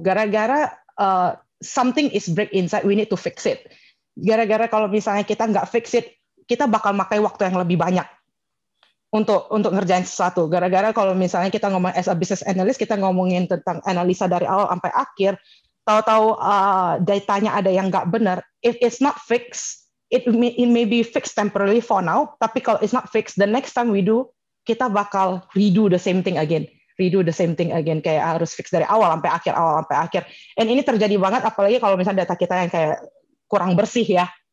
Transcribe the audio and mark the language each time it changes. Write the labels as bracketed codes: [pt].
[id] Gara-gara [en] something is break inside, we need to fix it. [id] Gara-gara kalau misalnya kita nggak fix it, kita bakal makai waktu yang lebih banyak untuk ngerjain sesuatu. Gara-gara kalau misalnya kita ngomong [en] as a business analyst, [id] kita ngomongin tentang analisa dari awal sampai akhir, tahu-tahu datanya ada yang nggak benar. [en] If it's not fixed, it may be fixed temporarily for now, [id] tapi kalau [en] it's not fixed, the next time we do, [id] kita bakal [en] redo the same thing again. [id] Kayak harus fix dari awal sampai akhir. And ini terjadi banget, apalagi kalau misalnya data kita yang kayak kurang bersih.